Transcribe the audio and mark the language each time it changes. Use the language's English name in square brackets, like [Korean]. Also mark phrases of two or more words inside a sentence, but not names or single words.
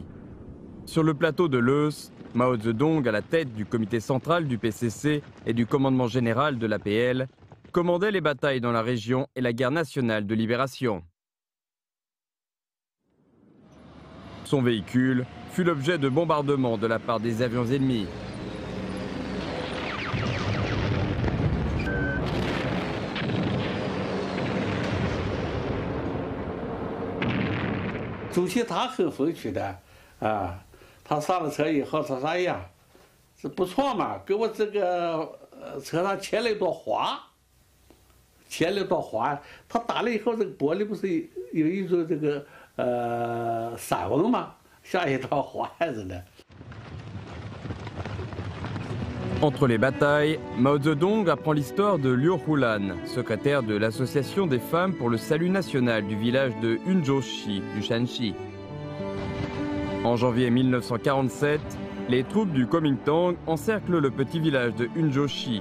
[French] Sur le plateau de Leuce, Mao Zedong, à la tête du comité central du PCC et du commandement général de l'APL, commandait les batailles dans la région et la guerre nationale de libération. Son véhicule fut l'objet de bombardements de la part des avions ennemis. [Chinese] 他上了车以后，他说：“哎呀，这不错嘛，给我这个车上切了一朵花，切了一朵花。他打了以后，这个玻璃不是有一种这个闪纹嘛，像一朵花似的。” [French] Entre les batailles, Mao Zedong apprend l'histoire de Liu Hulan, secrétaire de l'Association des femmes pour le salut national du village de Unzhouxi du Shanxi. En janvier 1947, les troupes du Kuomintang encerclent le petit village de Unzhouxi.